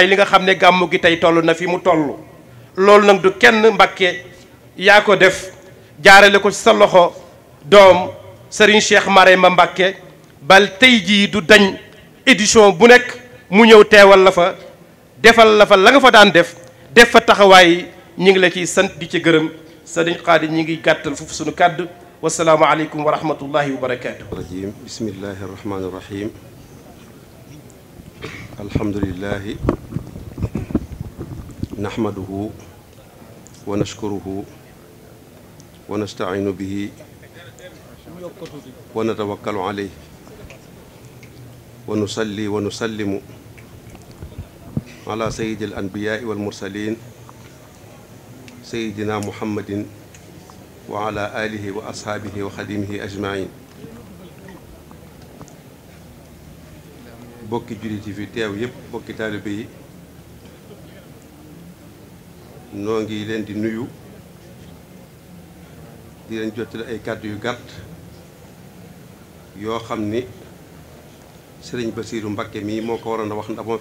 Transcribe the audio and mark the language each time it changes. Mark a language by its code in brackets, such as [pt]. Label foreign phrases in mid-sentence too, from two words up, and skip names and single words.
[wo] li nga xam ne gàmmu gi tey toll na fi mu toll loolu nag du kenn Mbàkke yaa ko def jaarale ko ci sa loxo doom Serigne Cheikh Marema Mbàkke bal tey jii du dañ édition bu nekk mu ñëw teewal la fa defal la fa la nga fa daan def fa taxawaay ñi ngi la ciy sant di ci gërëm Serigne Khady ñi ngi gàttal foofu sunu kàddu [ar] والسلام عليكم ورحمة الله وبركاته. الرجيم بسم الله الرحمن الرحيم الحمد لله نحمده ونشكره ونستعين به ونتوكل عليه ونصلي ونسلم على سيد الأنبياء والمرسلين سيدنا محمد وعلى آله وأصحابه وخادمه أجمعين [wo] bokki jullit yi fi teew yépp bokki taalibe yi noo ngi leen di nuyu di leen jottali ay kàddu yu gàtt yoo xam ni sëriñ Basiiru Mbakke mii moo ko waroon a wax ndax moo